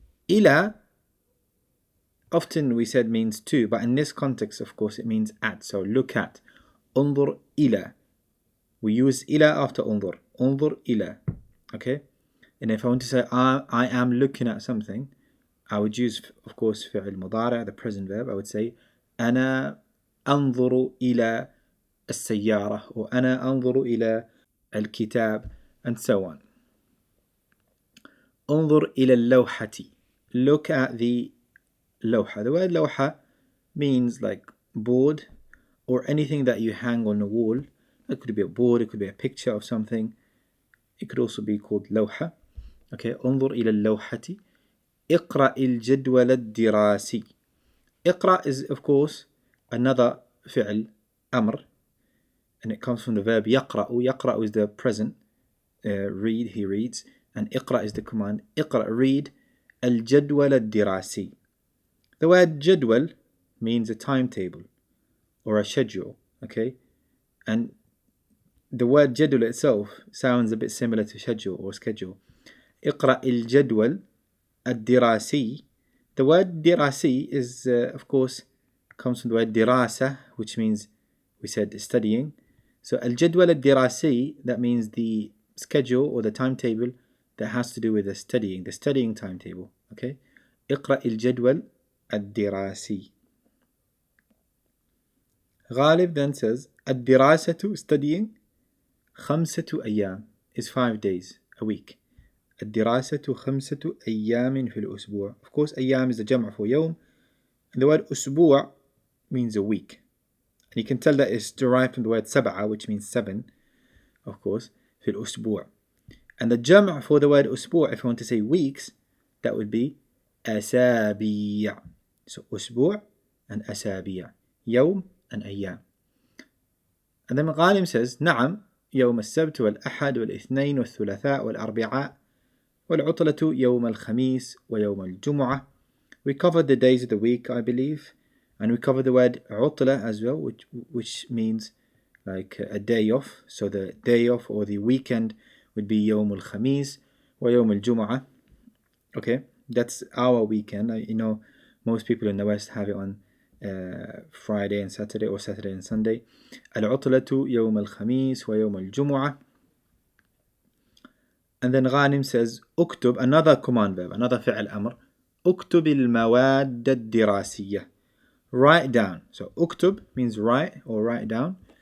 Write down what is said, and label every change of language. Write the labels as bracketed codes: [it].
[en] إلى often we said means to, but in this context of course it means at, so look at. [ar] انظر إلى. [en] We use إلى after انظر. [ar] انظر إلى. Okay? [en] And if I want to say I am looking at something, I would use of course فعل مضارع, the present verb. I would say [ar] أنا أنظر إلى السيارة, or أنا أنظر إلى الكتاب, [en] and so on. [ar] انظر إلى اللوحة. [en] Look at the لوحة. The word لوحة means like board or anything that you hang on a wall. It could be a board, it could be a picture of something. It could also be called لوحة. [ar] Okay, انظر إلى اللوحة. اقرأ الجدول الدراسي. [en] اقرأ is of course another فعل أمر, and it comes from the verb يقرأ. يقرأ is the present, read, he reads, and اقرأ is the command. [ar] اقرأ, [en] read [ar] الجدول الدراسي. [en] The word جدول means a timetable or a schedule, okay? And the word جدول itself sounds a bit similar to schedule or schedule. [ar] اقرأ الجدول الدراسي. [en] The word دراسي is of course comes from the word دراسة, which means, we said, studying. So [ar] الجدول الدراسي, [en] that means the schedule or the timetable that has to do with the studying timetable, okay? [ar] اقرأ الجدول الدراسي. [en] Ghalib then says الدراسة, studying, 5 أيام is 5 days a week. [ar] الدراسة 5 أيام في الأسبوع. [en] Of course أيام is the جمع for يوم, and the word أسبوع means a week, and you can tell that it's derived from the word سبعة, which means 7, of course, [ar] في الأسبوع. [en] And the جمع for the word أسبوع, if you want to say weeks, that would be أسابيع. So أسبوع and أسابيع, يوم and أيام. And then Ghanim says, نعم, [ar] يوم السبت والأحد والاثنين والثلاثاء والأربعاء والعطلة يوم الخميس ويوم الجمعة. [en] We covered the days of the week, I believe, and we covered the word عطلة as well, which means like a day off. So the day off or the weekend would be [ar] يوم الخميس ويوم الجمعة. [en] Okay, that's our weekend. You know, most people in the West have it on Friday and Saturday or Saturday and Sunday. [ar] العطلة يوم الخميس ويوم الجمعة. [en] And then Ghanim says اكتب, another command verb, another فعل أمر. [ar] اكتب المواد الدراسية. [en] Write down. So اكتب means write or write down.